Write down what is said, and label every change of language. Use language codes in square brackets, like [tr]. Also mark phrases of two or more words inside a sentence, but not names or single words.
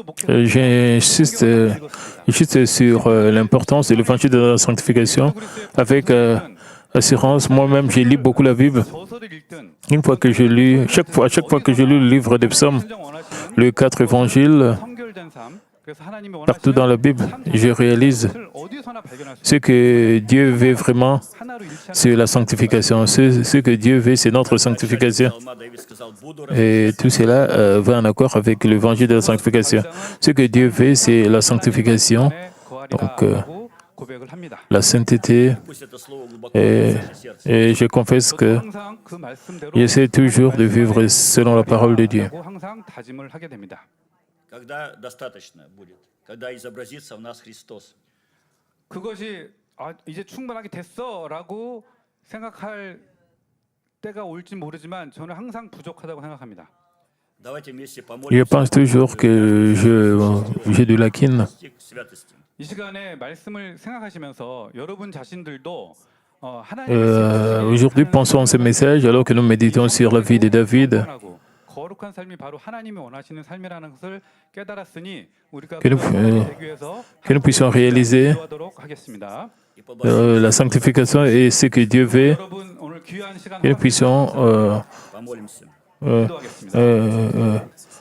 [fr] J'insiste juste sur l'importance de l'évangile de la sanctification. Avec assurance, moi-même, j'ai lu beaucoup la Bible. [ko] 저서를 읽든 [fr] Une fois que j'ai lu, à chaque fois que j'ai lu le livre des psaumes, les 4 évangiles, [ko] 성결된 삶, 그래서 하나님이 [fr] partout dans la Bible, je réalise [ko] 어디서나 발견할 수 [fr] ce que Dieu veut vraiment, [ko] 하나로 일치하는 [fr] c'est la sanctification. Ce que Dieu veut, c'est notre sanctification. [ru] Псалма Давид сказал: «Буду [fr] Et tout cela va en accord avec l'évangile de la sanctification. Ce que Dieu veut, c'est la sanctification, donc [ko] 고백을 합니다. [fr] la sainteté. [ru] пусть это слово глубоко [fr] Et, [ru] врезается в сердце». [fr] et je confesse que [ko] 항상 그 말씀대로 [fr] j'essaie toujours de vivre selon la parole de Dieu. [ko] 항상 다짐을 하게 됩니다. [ru] Когда достаточно будет, когда изобразится в нас Христос. [ko] 그것이 이제 충분하게 됐어라고 생각할 때가 올지 모르지만 저는 항상 부족하다고 생각합니다. [ru] Давайте вместе [fr] Je [ru] помолимся [fr] pense toujours que j'ai de la quine. [ru] к святости. [ko] 이 시간에 말씀을 생각하시면서 여러분 자신들도 하나님의 [fr] Aujourd'hui, pensons à ce message alors que nous méditons sur la vie de David. [ko] 거룩한 삶이 바로 하나님이 원하시는 삶이라는 것을 깨달았으니 우리가 [fr] Que nous puissions réaliser [ko] 기도하도록 하겠습니다. [ru] И [fr] la sanctification et ce que Dieu veut. [ko] 여러분 오늘 귀한 시간 [fr] Que nous puissions [ru] помолимся. [ko] 기도하겠습니다.